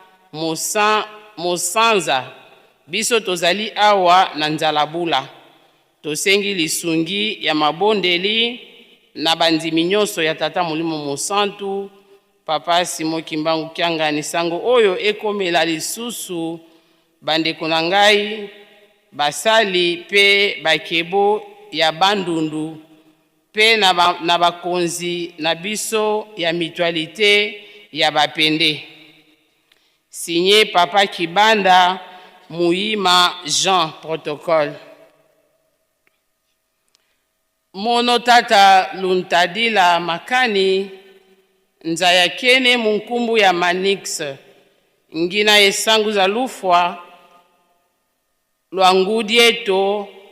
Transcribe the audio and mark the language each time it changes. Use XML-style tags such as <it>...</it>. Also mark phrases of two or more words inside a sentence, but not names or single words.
<ln>Mosanza biso tozali awa na Nzalabula tosengi lisungi ya mabondeli na bandimi nyonso ya tata Molimo Mosantu papa Simo Kimbangu Kiangani sango oyo ekomela lisusu bandeko na ngai basali pe bakebo ya bandundu pe na bakonzi na biso ya mutualité ya bapende.</ln> <fr>Signé papa Kibanda Muyima Jean protocole.</fr> <kg>Mono tata Luntadila Makani nzaya kene munkumbu ya Manix ngina esangu za lufwa lwangudi eto</kg>